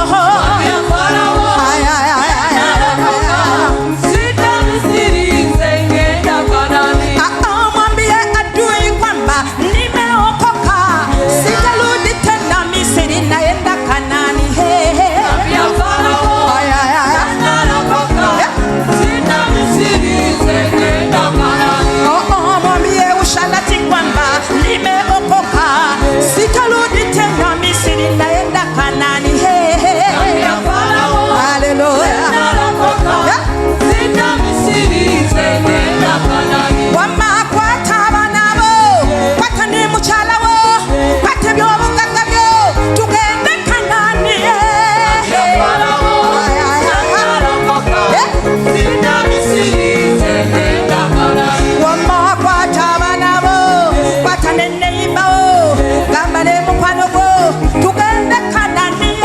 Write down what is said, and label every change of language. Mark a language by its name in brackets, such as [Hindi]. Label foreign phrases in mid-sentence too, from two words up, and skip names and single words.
[Swahili] Mwambie adui kwamba nimeokoka, sitarudi tena Misri, naenda Kanani, hey, hey. Mwambie usharati kwamba nimeokoka, sitarudi tena Misri, naenda Kanani, hey, hey. Hallelujah. [Ganda] Wamakwata abanabo, kwata ni mukyala wo, kwata ebyobugagga byo, tugende Kanani, wamakwata abanabo, kwata ne neighbor wo, gamba ne mukwano gwo, tugende Kanani,